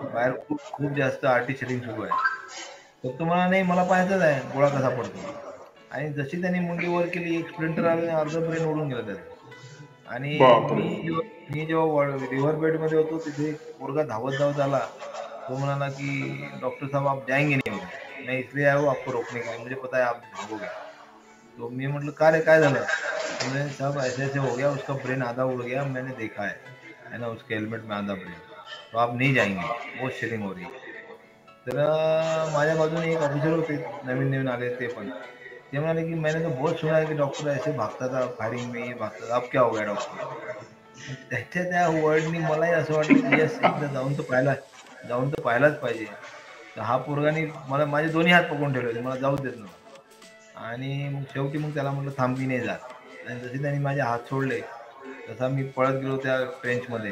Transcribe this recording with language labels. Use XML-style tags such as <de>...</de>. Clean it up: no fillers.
<mr>बाहेर खूप खूप जास्त आर्टिशरिंग सुरू आहे. तर तो मला नाही, मला पाहायचंच आहे गोळा कसा पडतो. आणि जशी त्यांनी मुंडी वर केली, एक स्प्लिंटर आलं आणि अर्ध ब्रेन ओढून गेलं त्याचं. आणि बापरे. मी जेव्हा रिव्हर बेड मध्ये होतो तिथे एक पोरगा धावत धावत आला. तो म्हणाला की</mr> <hi>डॉक्टर साहब आप जाएंगे नहीं उधर, मैं इसलिए आया हूँ आपको रोकने के लिए, मुझे पता है आप भागोगे.</hi> <mr>तो मैं म्हटलं का रे, काय झालं?</mr> <hi>तो मैंने साहब ऐसे ऐसे हो गया, उसका ब्रेन आधा उड़ गया, मैंने देखा है ना, उसके हेलमेट में आधा ब्रेन, तो आप नहीं जाएंगे, बहुत शेडिंग हो रही है.</hi> <mr>तर माझ्या बाजूने एक ऑफिसर होते, नवीन नवीन आले ते पण. ते म्हणाले की</mr> <hi>मैंने तो बहुत सुना है कि डॉक्टर ऐसे भागता था फायरिंग में, ये भागता था, अब क्या हो गया डॉक्टर?</hi> <mr>त्याच्या त्या वर्डनी मलाही असं वाटलं की येस, एकदा जाऊन तर पाहायलाच पाहिजे. तर हा पोरगानी मला माझे दोन्ही हात पकडून ठेवले होते, मला जाऊच देत नव्हता. आणि मग शेवटी मग त्याला म्हटलं थांब, मी नाही जात. आणि जसे त्यांनी माझे हात सोडले तसा मी पळत गेलो त्या ट्रेंचमध्ये.</mr>